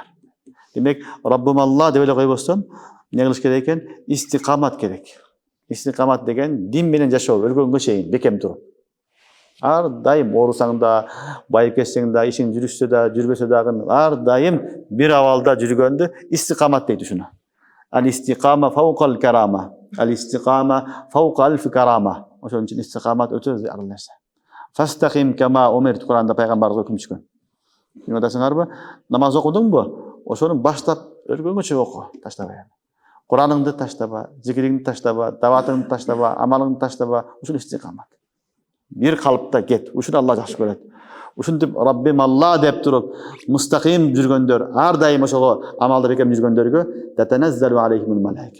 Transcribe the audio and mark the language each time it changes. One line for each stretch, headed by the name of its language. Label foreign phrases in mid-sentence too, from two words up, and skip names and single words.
Kyrgyz: Демек, Раббым Алла деп эле койбостон, эмне кылыш керек экен? Истиқамат керек. Истиқамат деген дин менен жашоо, өлгөнгө чейин бекем туруп. Ар дайым оорусаң да, байып кетсең да, ишиң жүрүшсө да, жүрбөсө дагы ар дайым бир абалда жүргөндү истиқамат дейт ушуну.
Arabic: الاستقامة فوق الكرامة. الاستقامة فوق ألف كرامة.
Kyrgyz: Ошон үчүн истиқамат өтө зарыл нерсе.
Arabic: فاستقم كما أمرت
Kyrgyz: Куранда пайгамбарыбыз өкүм түшкөн. Эми атасыңарбы? Намаз окудуңбу? Ошону баштап өлгөнгөчө оку, таштабай. Кураныңды таштаба, зикириңди таштаба, даватыңды таштаба, амалыңды таштаба, ушул истиқамат. Бир калыпта кет. Ушуну Алла жакшы көрөт. Ушинтип Раббим Алла деп туруп, мустаким жүргөндөр, ар дайым ошого амалда бекем жүргөндөргө
Arabic: تتنزل عليهم الملائكة.